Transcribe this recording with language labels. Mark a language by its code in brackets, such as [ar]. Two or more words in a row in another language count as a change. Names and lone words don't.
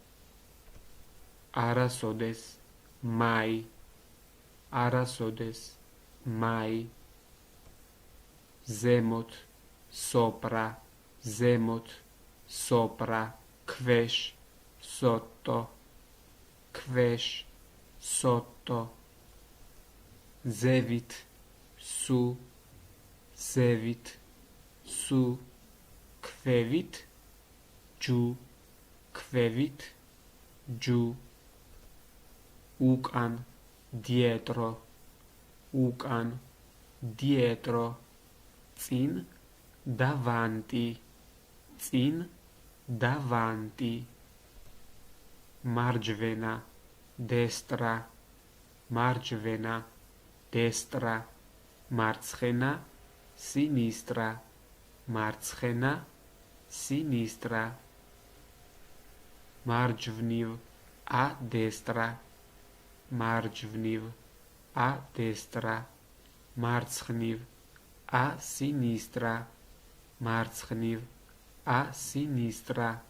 [ka] არასოდეს mai არასოდეს mai ზემოთ sopra ზემოთ sopra ქვეშ sotto ქვეშ sotto ზევით su ზევით su ქვევით ჯუ ქვევით ჯუ უკან dietro უკან dietro წინ davanti წინ davanti მარჯვენა destra მარჯვენა destra მარცხენა sinistra მარცხენა sinistra მარჯვნივ [it] a destra [ka] მარჯვნივ [it] a destra [ka] მარცხნივ [it] a sinistra [ka] მარცხნივ [it] a sinistra